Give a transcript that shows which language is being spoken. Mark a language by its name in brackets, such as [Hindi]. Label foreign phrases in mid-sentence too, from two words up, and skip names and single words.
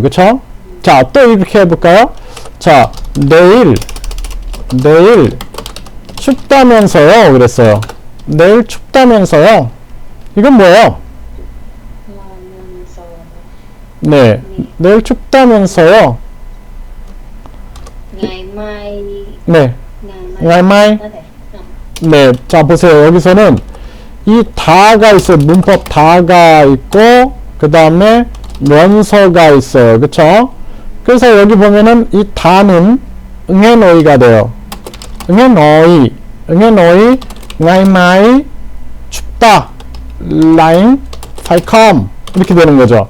[Korean] 그쵸? 자, 또 이렇게 해볼까요? 자, 내일 춥다면서요. 그랬어요. 내일 춥다면서요. 이건 뭐예요? 하면서 네, 내일 춥다면서요. [Vietnamese] ngày mai [Korean] 네, [Vietnamese] ngày mai ngày mai. có thể [Korean] 네, 자, 보세요. 여기서는 이 다가 있어요. 문법 다가 있고, 그 다음에 면서가 있어요. 그쵸? 그래서 여기 보면은 이 다는 응애너이가 돼요. 응애너이, [Vietnamese] ngày mai [Korean] 춥다, 라인, 팔컴 이렇게 되는 거죠.